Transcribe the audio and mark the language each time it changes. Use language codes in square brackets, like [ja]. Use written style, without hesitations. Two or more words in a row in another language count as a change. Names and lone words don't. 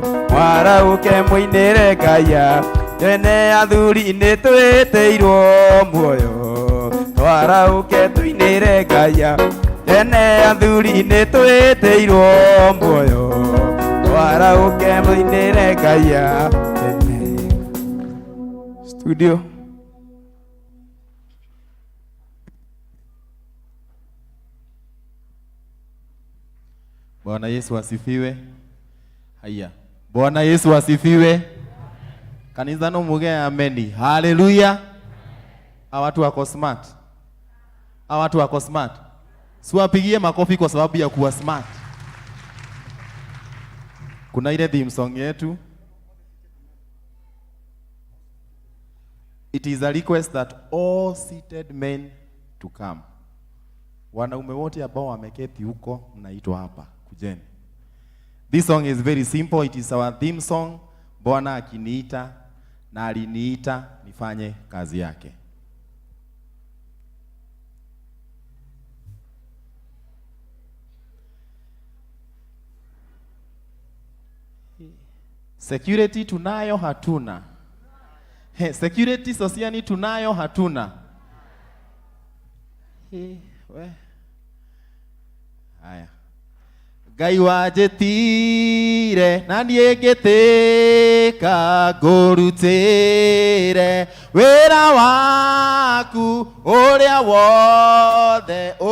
[ki] Mwarauke muinire Ngai akene. Athuri nĩ twĩtĩirwo muoyo. Twarauke tuinire Ngai ene athuri nĩ twĩtĩirwo muoyo. Twarauke muinire Ngai ene. Studio. [sw] Bwana Yesu asifiwe. Haya. Bwana Yesu asifiwe. [ki] Kanisa no muge ameni. Hallelujah. [sw] Hawa watu wako smart. Hawa watu wako smart. Siwapigie makofi kwa sababu ya kuwa smart. Kuna ile [en] theme song [sw] yetu. [en] It is a request that all seated men to come. [sw] Wanaume wote ambao wameketi huko mnaitwa hapa, kujeni. [en] This song is very simple. It is our theme song. [sw] Bwana akiniita na aliniita nifanye kazi yake. Security tunayo hatuna. [en] Security socially [sw] tunayo hatuna. We. Haya. [ki] Ngai wanjĩtire na niĩ ngĩtĩka ngũrutĩre wĩra waku ũrĩa wothe